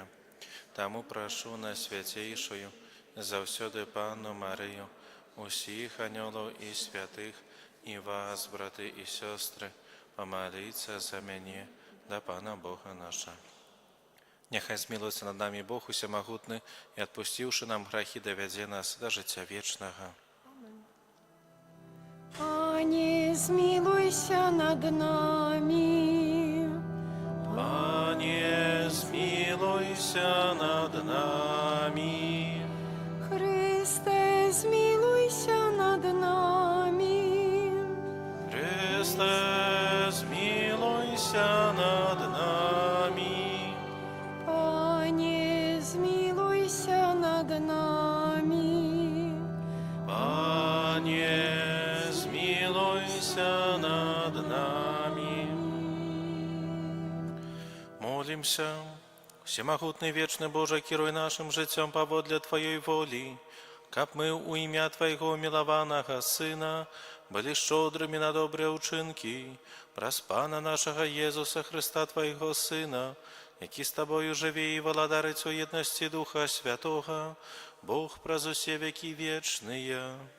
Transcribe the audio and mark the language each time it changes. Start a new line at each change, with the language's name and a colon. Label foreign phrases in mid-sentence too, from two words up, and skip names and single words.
Belarusian: Таму прашу на свяцейшую, заўсёды Панну Марыю, усіх анёлаў і святых, і вас, браты і сёстры, памаліцца за мяне да Пана Бога наша. Няхай змілуецца над намі Бог Усямагутны і, адпусціўшы нам грахі, давядзе нас да жыцця вечнага.
Ukrainian: Пане, змилуйся над нами.
Belarusian: Пане, змілуйся над намі.
Ukrainian: Христе, змилуйся над нами.
Belarusian: Христе, змілуйся над намі.
Ukrainian: Пане, змилуйся над нами.
Belarusian: Пане, змілуйся над намі. Молімся. Всемагутны вечны Боже, кіруй нашым жыццём паводле Тваёй волі, каб мы ў імя Твайго мілаванага Сына былі шчодрымі на добрыя ўчынкі праз Пана нашага Езуса Хрыста, Твайго Сына, які з Табою жыве і валадарыць у еднасці Духа Святога, Бог праз усе векі вечныя.